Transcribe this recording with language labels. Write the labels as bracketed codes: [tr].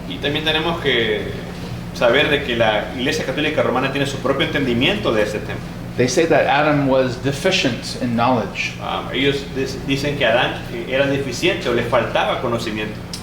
[es] Y también tenemos que saber de que la Iglesia Católica Romana tiene su propio entendimiento de este tema. [en] They say that Adam was deficient in knowledge, [es] Ellos dicen que Adán era deficiente o le faltaba conocimiento,